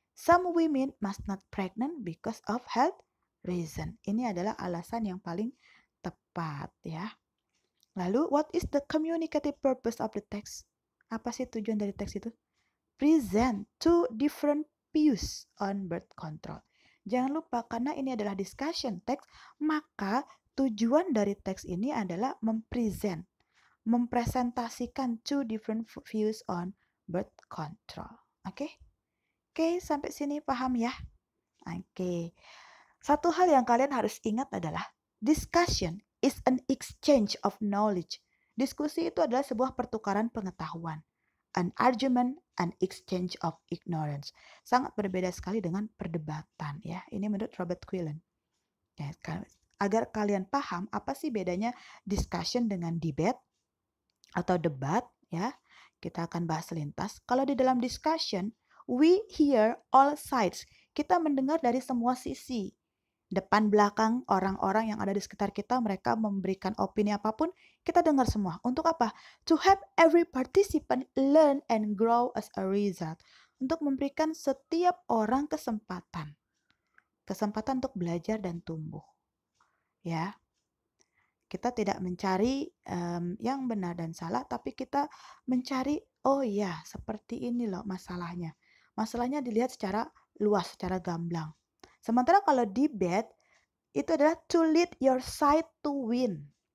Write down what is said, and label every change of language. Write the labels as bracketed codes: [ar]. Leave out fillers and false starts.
[en] Some women must not pregnant because of health reason. [id] Ini adalah alasan yang paling tepat ya. Lalu, [en] what is the communicative purpose of the text? [id] Apa sih tujuan dari teks itu? [en] Present two different views on birth control. [id] Jangan lupa, karena ini adalah discussion text, maka tujuan dari teks ini adalah mempresentasikan [en] two different views on birth control. [id] Oke? Oke, sampai sini paham ya? Oke. Satu hal yang kalian harus ingat adalah [en] discussion is an exchange of knowledge. [id] Diskusi itu adalah sebuah pertukaran pengetahuan. [en] An argument, an exchange of ignorance. [id] Sangat berbeda sekali dengan perdebatan ya. Ini menurut Robert Quillen. Ya, agar kalian paham apa sih bedanya discussion dengan debate atau debat ya. Kita akan bahas selintas. Kalau di dalam discussion, [en] we hear all sides. [id] Kita mendengar dari semua sisi. Depan belakang orang-orang yang ada di sekitar kita, mereka memberikan opini apapun, kita dengar semua. Untuk apa? [en] To help every participant learn and grow as a result. [id] Untuk memberikan setiap orang kesempatan. Kesempatan untuk belajar dan tumbuh. Ya. Kita tidak mencari yang benar dan salah, tapi kita mencari, oh ya, seperti ini loh masalahnya. Masalahnya dilihat secara luas, secara gamblang. Sementara kalau debate, itu adalah [en] to lead your side to win.